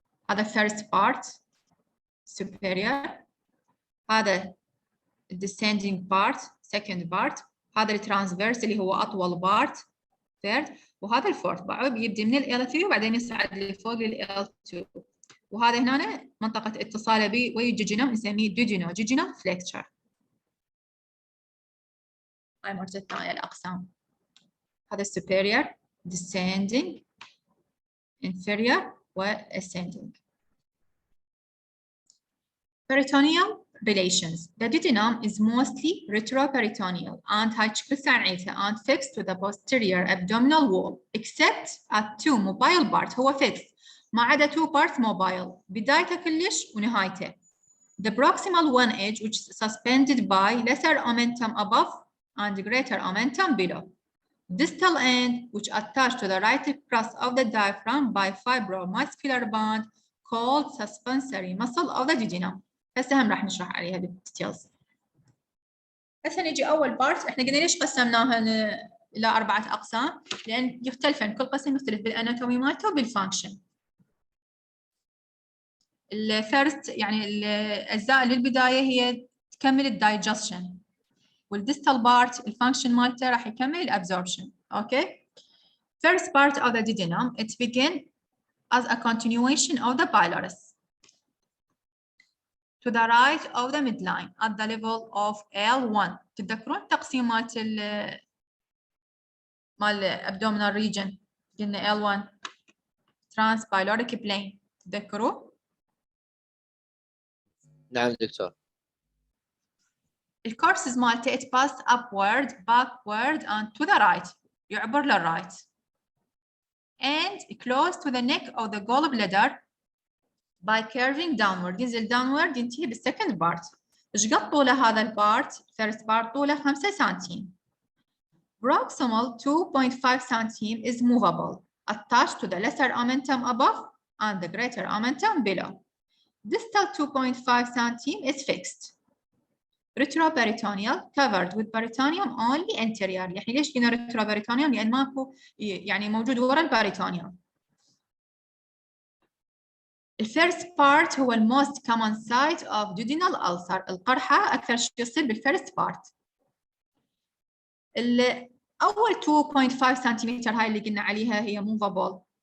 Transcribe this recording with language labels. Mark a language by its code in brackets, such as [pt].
[en] هذا first part superior. هذا descending part second part. [ar] هذا الترانسفيرس اللي هو أطول part third. وهذا الفورث بعد يبدأ من ال L3 وبعدين يصعد لفوق لل L2. وهذا هنا منطقة اتصاله به ويا الجوجينم نسميه duodenal flexure. هاي مرجعتنا على الأقسام. [en] هذا superior, descending, inferior و ascending. Peritoneal relations. The duodenum is mostly retroperitoneal and [ar] هاي شكل ثانيته [en] and fixed to the posterior abdominal wall except at 2 mobile parts. [ar] هو fixed ما عدا [en] 2 parts mobile [ar] بدايته كلش ونهايته. [en] The proximal one edge which is suspended by lesser omentum above and greater omentum below. Distal end which attached to the right crest of the diaphragm by fibromuscular band called suspensory muscle of the duodenum. [ar] هسه هم راح نشرح عليها بالديتيلز. هسه نجي أول بارت. احنا قلنا ليش قسمناها إلى 4 أقسام؟ لأن يختلفن كل قسم يختلف بالأناتومي مالته وبالفانكشن. الفيرست يعني الأجزاء اللي بالبداية هي تكمل الدايجستشن. والديستال بارت الفانكشن مالته راح يكمل الابزوربشن. اوكي. [en] First part of the duodenum it begin as a continuation of the pylorus to the right of the midline at the level of L1. [ar] تتذكرون التقسيم مال abdominal region قلنا L1 transpyloric plane تتذكروا؟ نعم دكتور. الكورسز مالته [en] it passed upward, backward and to the right. [ar] يعبر للرايت. [en] And close to the neck of the gallbladder by curving downward. [ar] ينزل downward ينتهي بالsecond part. ايش قد طوله هذا البارت؟ first part طوله 5 سنتيم. [en] Proximal 2.5 سنتيم is movable, attached to the lesser omentum above and the greater omentum below. Distal 2.5 cm is fixed. Retroperitoneal covered with peritoneum only anterior. [ar] يعني ليش قلنا retroperitoneal؟ لأن ماكو يعني موجود ورا البريتونيوم. الفيرست بارت هو [en] most common site of duodenal ulcer. [ar] القرحة أكثر شيء يصير بالفيرست بارت. أول 2.5 سنتيمتر هاي اللي قلنا عليها هي movable.